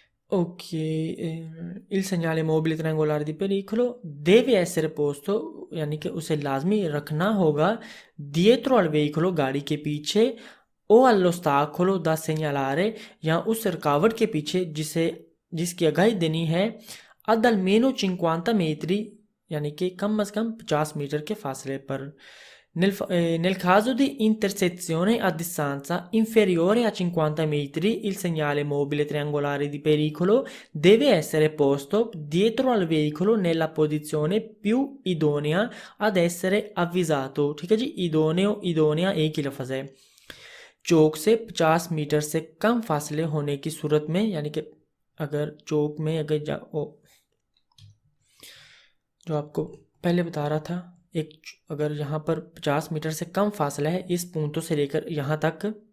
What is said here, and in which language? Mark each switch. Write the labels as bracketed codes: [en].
[it] Ok, il segnale mobile triangolare di pericolo deve essere posto, [hi] यानी कि उसे लाजमी रखना होगा [it] dietro al veicolo, [hi] गाड़ी के पीछे, [it] o all'ostacolo da segnalare, [hi] या उस रुकावट के पीछे जिसकी आगाही देनी है, [it] ad almeno 50 metri, [hi] यानी कि कम अज़ कम 50 मीटर के फासले पर। [it] Nel caso di intersezione a distanza inferiore a 50 metri, il segnale mobile triangolare di pericolo deve essere posto dietro al veicolo nella posizione più idonea ad essere avvisato। [hi] ठीक है जी, [it] idoneo idonea [hi] एक ही लफ्ज़ है। चौक से 50 metre से कम फासले होने की सूरत में, यानी कि अगर चौक में जो आपको पहले बता रहा था, अगर यहाँ पर 50 मीटर से कम फासला है इस पूंतों से लेकर यहाँ तक,